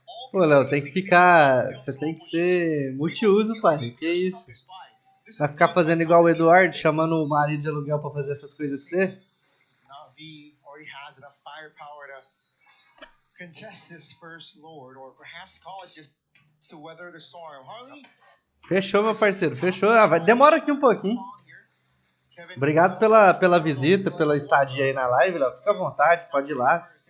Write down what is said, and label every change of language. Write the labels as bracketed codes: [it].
[pt] Pô, Léo, tem que ficar... Você tem que ser multiuso, pai. Que isso? Vai ficar fazendo igual o Eduardo, chamando o marido de aluguel pra fazer essas coisas pra você? [en] Navi already has enough firepower to contest this first Lord, or perhaps call it just to weather the storm. [pt] Harley? Fechou, meu parceiro, fechou. Demora aqui um pouquinho. Obrigado pela visita, pela estadia aí na live, Léo. Fica à vontade, pode ir lá.